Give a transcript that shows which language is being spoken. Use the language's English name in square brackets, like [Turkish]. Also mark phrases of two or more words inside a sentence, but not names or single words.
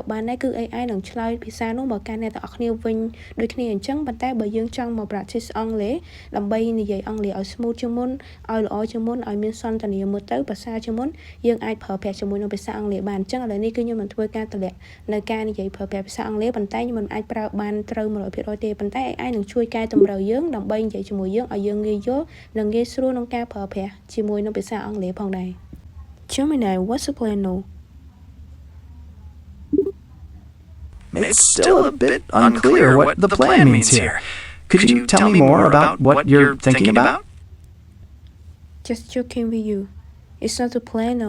[Khmer] បានដែរគឺ AI នឹងឆ្លើយភាសានោះមកកាន់អ្នកទាំងគ្នាវិញដូចគ្នាអញ្ចឹងប៉ុន្តែបើយើងចង់មក practice អង់គ្លេសដើម្បីនិយាយអង់គ្លេសឲ្យ smooth ជាងមុនឲ្យល្អជាងមុនឲ្យមានសន្ទនាមើលទៅភាសាជាងមុនយើងអាចប្រើប្រាស់ជាមួយនឹងភាសាអង់គ្លេសបានអញ្ចឹងឥឡូវនេះគឺខ្ញុំនឹងធ្វើការតម្លាក់នៅការនិយាយប្រើប្រាស់ភាសាអង់គ្លេសប៉ុន្តែខ្ញុំមិនអាចប្រើបានត្រូវ 100% ទេប៉ុន្តែ AI នឹងជួយកែតម្រូវយើងដើម្បីនិយាយជាមួយយើងឲ្យយើងងាយយល់និងងាយស្រួលក្នុងការប្រើប្រាស់ជាមួយនឹងភាសាអង់គ្លេសផងដែរ [English] Gemini, what's the plan now? It's still a bit unclear what the plan means here. Could you tell me more about what you're thinking about? Just joking with you. It's not a plan now.